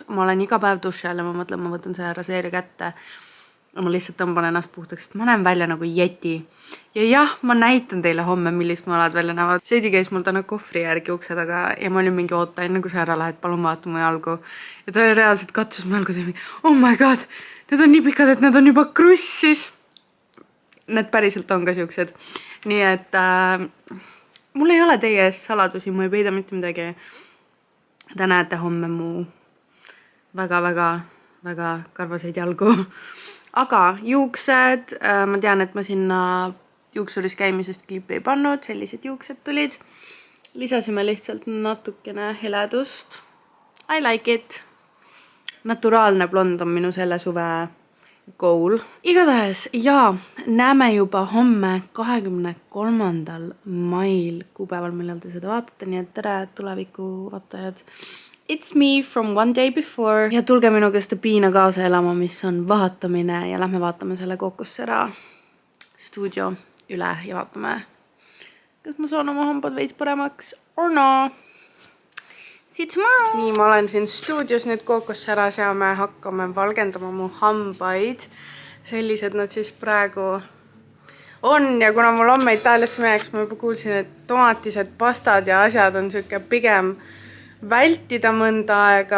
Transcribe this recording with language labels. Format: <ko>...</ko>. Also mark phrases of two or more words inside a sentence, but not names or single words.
<et>Ma olen iga päev duši all ja ma mõtlen, ma võtan selle raseeri kätte ja ma lihtsalt tõmban ennast puhtaks, sest ma näen välja nagu jeti. Ja jah, ma näitan teile homme, millist mu jalad välja näevad. Seidi käis mul täna kohvri järgi ukse taga ja ma olin mingi oota, enne kui sa ära lähed, palun vaata mu jalgu. Ja ta reaalselt katsus mu jalgu teema.</et> <en>Oh my god,</en> <et>need on nii pikad, et need on juba krussis. Need päriselt on ka siuksed. Nii et mul ei ole teie ees saladusi, ma ei peida mitte midagi. Te näete homme mu väga karvaseid jalgu. Aga juuksed, ma tean, et ma sinna juuksuris käimisest klippi ei pannud, sellised juuksed tulid. Lisasime lihtsalt natukene heledust.</et> <en>I like it.</en> <et>Naturaalne blond on minu selle suve goal. Igatahes, ja näeme juba homme 23. mail kuupäeval, millal te seda vaatate, nii et tere tuleviku vaatajad.</et> <en>It's me from one day before.</en> <et>Ja tulge minuga seda piina kaasa elama, mis on vahatamine ja lähme vaatame selle Kokossera stuudio üle ja vaatame, kas ma saan oma hambad veits paremaks</et> <en>or no. See tomorrow.</en> <et>Nii, ma olen siin stuudios nüüd Kokosseras ja me hakkame valgendama mu hambaid. Sellised nad siis praegu on ja kuna mul homme Itaaliasse mineks, ma juba kuulsin, et tomatised pastad ja asjad on siuke pigem vältida mõnda aega.</et>